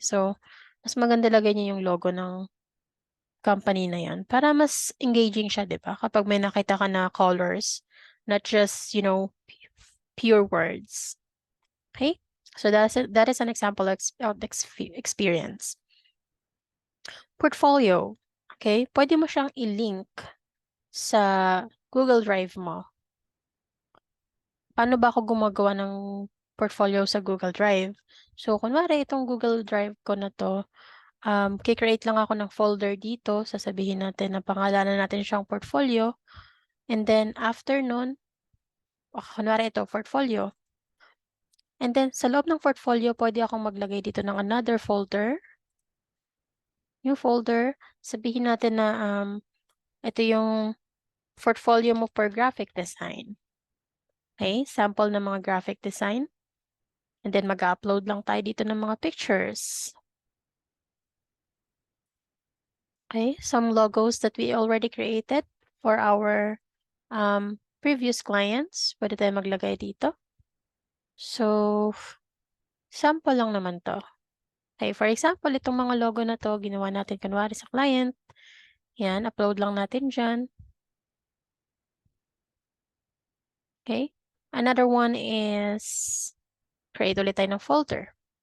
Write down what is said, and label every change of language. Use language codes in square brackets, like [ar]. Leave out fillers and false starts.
[tl] So, mas maganda lagay niyo yung logo ng company na yan para mas engaging siya, di ba? Kapag may nakita ka na colors, not just, pure words. Okay? [en] So that is an example of experience. Portfolio. Okay? [tl] Pwede mo siyang i-link sa Google Drive mo. Paano ba ako gumagawa ng portfolio sa Google Drive? So, kunwari itong Google Drive ko na to, kikreate lang ako ng folder dito. Sasabihin natin na pangalanan natin siyang portfolio. And then, after nun, kunwari ito, portfolio. And then, sa loob ng portfolio, pwede akong maglagay dito ng another folder. Yung folder, sabihin natin na ito yung portfolio mo for graphic design. Okay, sample ng mga graphic design. And then, mag-upload lang tayo dito ng mga pictures. [en] Okay, some logos that we already created for our previous clients. [tl] Pwede tayo maglagay dito. So, sample lang naman to. Okay, for example, itong mga logo na to, ginawa natin kunwari sa client. Yan, upload lang natin dyan. [en] Okay, another one is create ulit tayo ng folder.